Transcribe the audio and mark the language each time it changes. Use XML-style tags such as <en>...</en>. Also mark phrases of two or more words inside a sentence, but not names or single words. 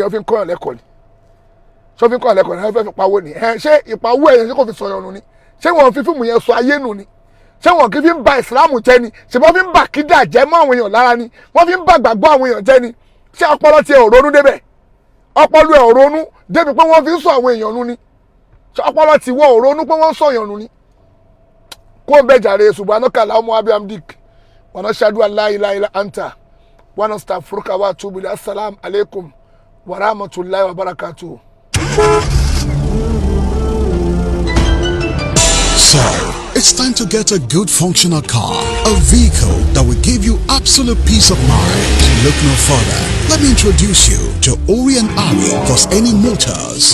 <yo>ò fi ń kọ́yàn lẹ́kọ̀ọ́ ni ṣé ò fi ń kọ́yàn lẹ́kọ̀ọ́ ni ẹ fẹ́ fi pawó ni ṣé ìpawó ẹ̀yẹn ṣé kò fi sọ̀yàn nù ni ṣé wọ́n fi fíìmù yẹn sọ ayé nù ni ṣé wọn kì í fi ń ba ìsìlámù jẹ́ ni ṣé wọ́n fi ń ba kídà jẹ́ mọ́ àwọn èèyàn lára ni wọ́n fi ń ba gbàgbọ́ àwọn èèyàn jẹ́ ni ṣé ọpọlọ tiẹ̀ ò ronú débẹ̀ ọpọlọ ẹ̀ ò ronú débi pé wọ́n fi ń sọ àwọn èèyàn nu ni ṣé ọpọlọ tiwọ́ ò ronú pé wọ́n ń sọ èèyàn nu ni kó o bẹ jàre</yo> <ar>سبحانك اللهم وبحمدك ونشهد أن لا إله إلا أنت ونستغفرك وأتوب إليك. السلام عليكم ورحمة الله وبركاته.</ar> <en>So, it's time to get a good functional car, a vehicle that will give you absolute peace of mind. Look no further. Let me introduce you to Oro Imam Ile plus Eyin Motors.</en>